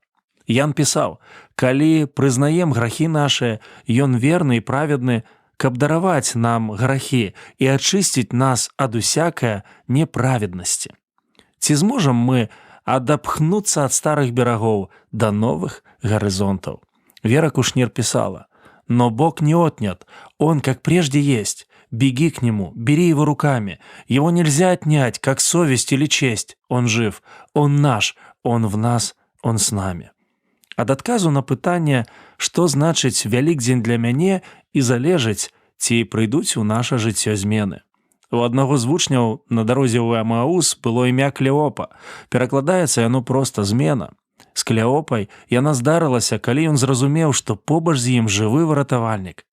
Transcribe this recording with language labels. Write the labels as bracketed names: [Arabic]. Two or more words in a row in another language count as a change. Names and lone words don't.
[Belarusian] Ян пісаў: «Калі прызнаем грахі нашыя, Ён верны і праведны, каб дараваць нам грахі і ачысціць нас ад усякае неправеднасці». Ці зможам мы адапхнуцца ад старых берагоў да [Russian] новых горизонтов? Вера Кушнир писала: «Но Бог не отнят, Он как прежде есть. Беги к Нему, бери Его руками. Его нельзя отнять, как совесть или честь. Он жив, Он наш, Он в нас, Он с нами». [Belarusian] Ад адказу на пытанне, што значыць Вялікдзень для мяне, і залежыць, ці прыйдуць у наша жыццё змены. У аднаго з вучняў на дарозе ў Эмаус было імя Клеопа. Перакладаецца яно проста змена. З Клеопай яна здарылася, калі ён зразумеў, што побач з ім жывы выратавальнік.